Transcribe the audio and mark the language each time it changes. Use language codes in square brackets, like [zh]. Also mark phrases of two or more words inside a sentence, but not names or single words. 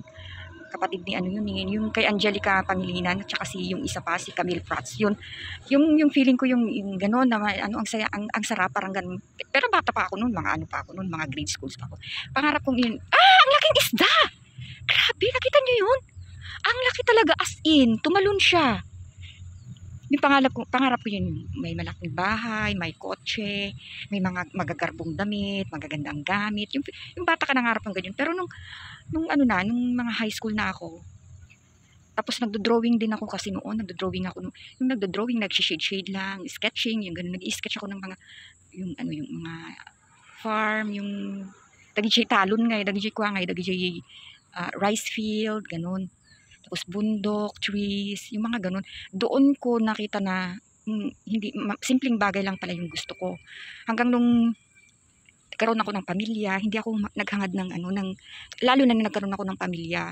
[tl] Kapatid ni yung kay Angelica Pangilinan at saka yung isa pa si Camille Prats. Yung feeling ko yung gano'n na ang saya, ang sarap parang gano'n. Pero bata pa ako noon, mga [en] grade schools [tl] pa ako. Pangarap kong yun. Ang laking isda. Grabe, nakita niyo yun? Ang laki talaga, [en] as in, [tl] tumalon siya. Yung pangarap ko yun, may malaking bahay, may kotse, may mga magagarbong damit, magagandang gamit. Yung bata ka nangarap ng ganyan. Pero nung mga [en] high school [tl] na ako, tapos nagdo-drawing din ako kasi noon, yung nagdo-drawing, nag-shade lang, sketching, yung ganun, nag-i-sketch ako ng mga, yung mga farm, yung, [ilo] dagijay talon ngay, dagijay kuwangay, dagijay [en] rice field, [ilo] ganun. [tl] Tapos bundok, trees, yung mga ganun. Doon ko nakita na simpleng bagay lang pala yung gusto ko. Hanggang nung nagkaroon ako ng pamilya, hindi ako naghangad lalo na nagkaroon ako ng pamilya.